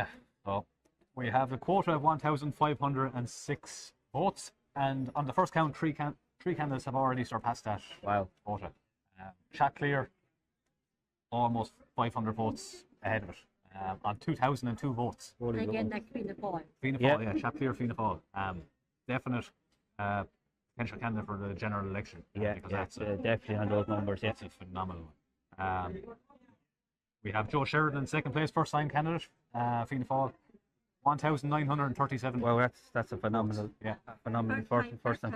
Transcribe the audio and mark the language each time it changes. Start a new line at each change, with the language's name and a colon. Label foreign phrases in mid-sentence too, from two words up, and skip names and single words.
English: So we have a quota of 1,506 votes, and on the first count, three candidates have already surpassed that quota. Chap, Cleere, almost 500 votes ahead of it, on 2,002 votes. And again, that's Fianna Fáil. Fianna Fáil, yeah. Chap, Cleere, Fianna Fáil. Definite potential candidate for the general election. Definitely on those numbers. That's a phenomenal one. We have Joe Sheridan in second place, first time candidate, Fianna Fáil, 1,937. Well, that's a phenomenal, phenomenal first time